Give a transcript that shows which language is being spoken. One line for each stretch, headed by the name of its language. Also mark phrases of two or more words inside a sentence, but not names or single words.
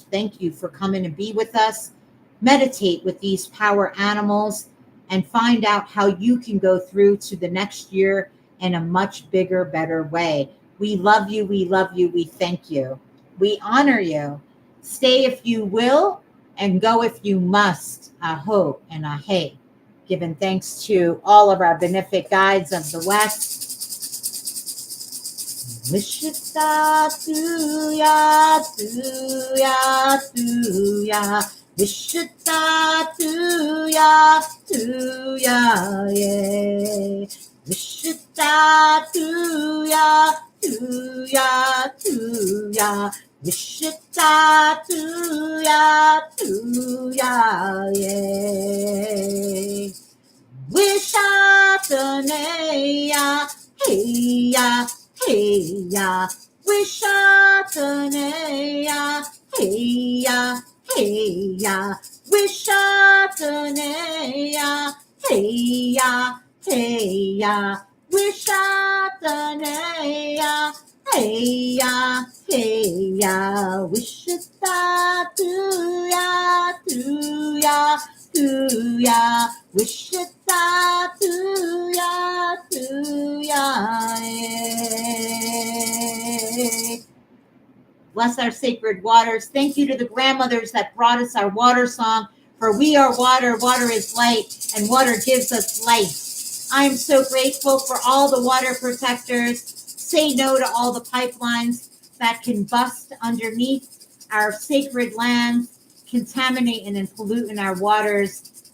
English: Thank you for coming to be with us. Meditate with these power animals and find out how you can go through to the next year in a much bigger, better way. We love you, we love you, we thank you. We honor you. Stay if you will, and go if you must. Aho and ahe. Giving thanks to all of our benefic guides of the West. Wishita tuya, tuya, tuya. Wishita tuya, tuya, yeah. Wishita tuya, tuya, tuya. Wishita tuya, tuya, yeah. Wishatanaya, hey ya, hey ya. Wishatanaya, hey ya, hey ya. Wishatanaya, hey ya, hey ya. Wishatanaya, hey ya, hey ya. Wishita tuya, tuya, tuya. Wishita tuya, tuya. Bless our sacred waters. Thank you to the grandmothers that brought us our water song For we are water, water is light, and water gives us life. I am so grateful for all the water protectors. Say no to all the pipelines that can bust underneath our sacred lands, contaminate and pollute in our waters.